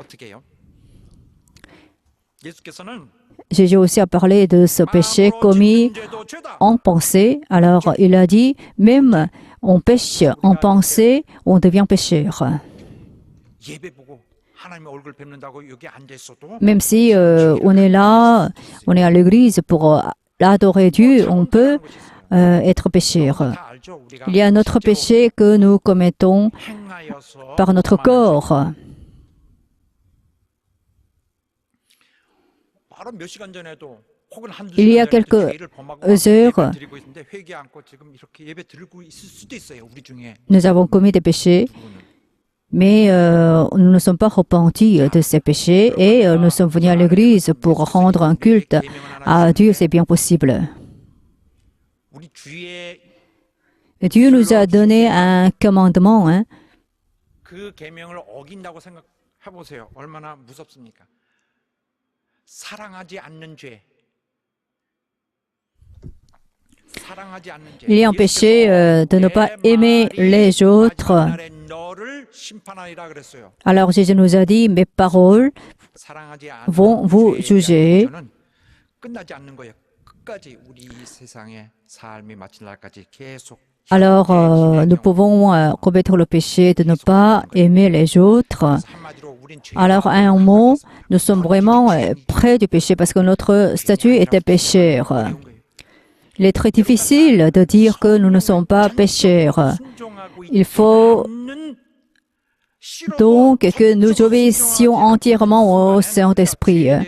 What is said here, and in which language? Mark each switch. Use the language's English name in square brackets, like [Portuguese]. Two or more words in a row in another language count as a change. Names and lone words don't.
[French] Jésus aussi a parlé de ce péché commis en pensée. Alors, il a dit, même on pêche en pensée, on devient pécheur. [Korean] 하나님의 얼굴 뵙는다고 여기 앉아 있어도 [French] Même si on est là, on est à l'église pour adorer Dieu, on peut être pécheur. [Korean] 다 알죠. 우리가 [French] Il y a notre péché que nous commettons [Korean] 행하여서 [French] par notre [Korean] 범하는 [French] corps. [Korean] 바로 몇 시간 전에도 혹은 한두 [French] Il y a [Korean] 시간 전에도 [French] quelques [Korean] 죄를 범하고 [French] heures, [Korean] 예배 드리고 있는데 회개 않고 지금 이렇게 예배 드리고 있을 수도 있어요. 우리 중에 [French] Nous avons commis des péchés, [Korean] 누구는. [French] mais nous ne sommes pas repentis de ces péchés et nous sommes venus à l'église pour rendre un culte à Dieu, c'est bien possible. [Korean] 우리 주의 [French] Dieu nous a donné un commandement, hein. [Korean] 그 계명을 어긴다고 생각해 보세요. 얼마나 무섭습니까? 사랑하지 않는 죄. 사랑하지 않는 죄. [French] Il y a un péché de ne pas aimer les autres. [Korean] 너를 심판하리라 그랬어요. [French] Alors Jésus nous a dit, mes paroles [Korean] 사랑하지 [French] vont vous juger. [Korean] 않는 끝나지 않는 거예요. 끝까지 우리 세상의 삶이 마칠 날까지 계속. [French] Alors nous pouvons commettre le péché de ne pas aimer les autres. [Korean] 한마디로 우린 죄. [French] Alors à un mot, nous sommes vraiment près du péché parce que notre statut était pécheur. Il est très difficile de dire que nous ne sommes pas pécheurs. Il faut donc que nous obéissions entièrement au Saint-Esprit.